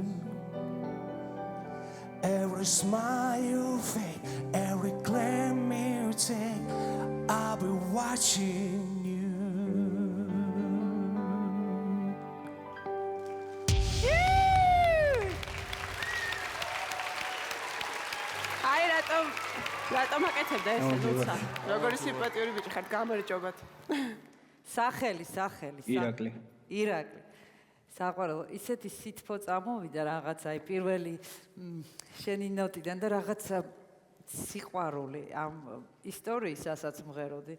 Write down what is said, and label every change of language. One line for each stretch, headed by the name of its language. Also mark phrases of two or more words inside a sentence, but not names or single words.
English: Every smile you fake, every claim you take, I'll be watching you.
Georgian: Hi, რატომ აკეთებდა ესე როცა? როგორი სიმპათიური ბიჭი ხართ, გამარჯობათ. სახელი. ირაკლი. საყვარელო, ისეთი სითბო წამოვიდა რაღაცა, აი პირველი შენი ნოტიდან და რაღაცა სიყვარული ამ ისტორიისასაც მღეროდი.